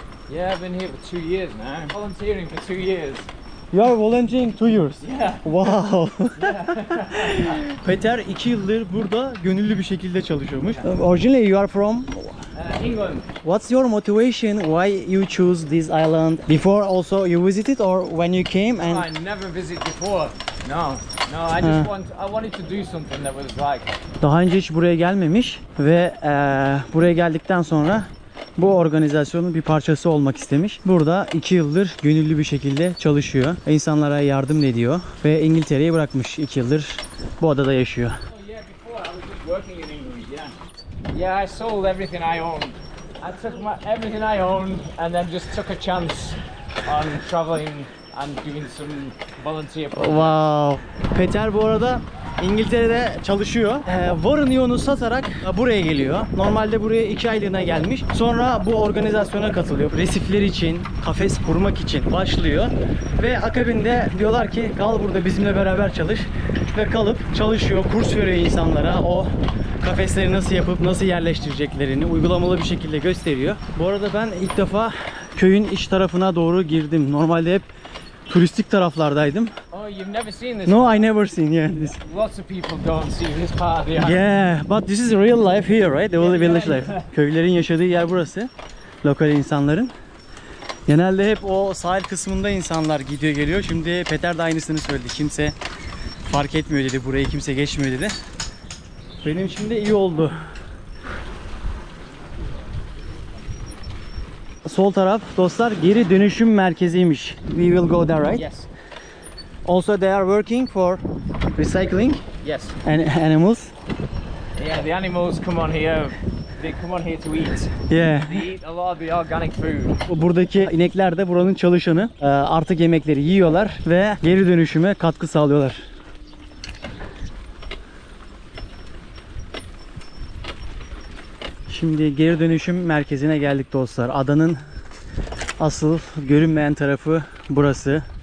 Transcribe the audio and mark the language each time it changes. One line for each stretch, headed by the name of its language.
English: Yeah, I've been here for 2 years now. Volunteering for 2 years. You are volunteering 2 years. Yeah. Wow.
Turkish: Peter 2 yıldır burada gönüllü bir şekilde çalışıyormuş.
English: Originally you are from England. What's your motivation? Why you choose this island? Before also you visited or when you came and I never visited before. No, I wanted to do something that was like.
Turkish: daha önce hiç buraya gelmemiş ve buraya geldikten sonra bu organizasyonun bir parçası olmak istemiş. Burada 2 yıldır gönüllü bir şekilde çalışıyor. İnsanlara yardım ediyor ve İngiltere'yi bırakmış. 2 yıldır bu adada yaşıyor.
English: Oh yeah, before I was just working in England. Yeah. Yeah, I sold everything I owned. I took everything I owned and then just took a chance on traveling and doing some volunteer projects. Wow.
Turkish: Peter bu arada İngiltere'de çalışıyor. Varınıyor'unu satarak buraya geliyor. Normalde buraya 2 aylığına gelmiş. Sonra bu organizasyona katılıyor. Resifler için, kafes kurmak için başlıyor. Ve akabinde diyorlar ki kal burada bizimle beraber çalış. Ve kalıp çalışıyor, kurs veriyor insanlara. O kafesleri nasıl yapıp nasıl yerleştireceklerini uygulamalı bir şekilde gösteriyor. Bu arada ben ilk defa köyün iç tarafına doğru girdim. Normalde hep turistik taraflardaydım.
English: Oh, you've never seen this? No, I never seen. Yeah, this. Lots of people don't see this part of the island. Yeah, but this is real life here, right? The village life.
Turkish: Köylerin yaşadığı yer burası. Lokal insanların. Genelde hep o sahil kısmında insanlar gidiyor geliyor. Şimdi Peter de aynısını söyledi. Kimse fark etmiyor dedi. Burayı kimse geçmiyor dedi. Benim için de iyi oldu. Sol taraf dostlar geri dönüşüm merkeziymiş.
English: We will go there, right? Yes. Also they are working for recycling Yes. animals. Yeah, the animals come on here. They come on here to eat. Yeah. They eat a lot of the organic food.
Turkish: Buradaki inekler de buranın çalışanı. Artık yemekleri yiyorlar ve geri dönüşüme katkı sağlıyorlar. Şimdi geri dönüşüm merkezine geldik dostlar. Adanın asıl görünmeyen tarafı burası.